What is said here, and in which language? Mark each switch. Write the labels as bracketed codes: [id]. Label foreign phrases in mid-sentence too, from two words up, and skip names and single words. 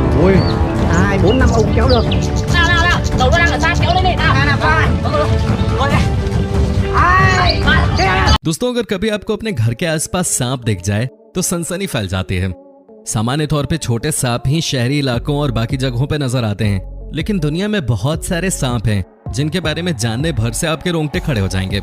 [vi] rồi. 2, 4, 5 ông kéo được. Nào, đầu nó đang ở xa, kéo lên đi. Nào, [hi] दोस्तों, अगर कभी आपको अपने घर के आसपास सांप दिख जाए तो सनसनी फैल जाती है। सामान्य तौर पे छोटे सांप ही शहरी इलाकों और बाकी जगहों पे नजर आते हैं, लेकिन दुनिया में बहुत सारे सांप हैं जिनके बारे में जानने भर से आपके रोंगटे खड़े हो जाएंगे।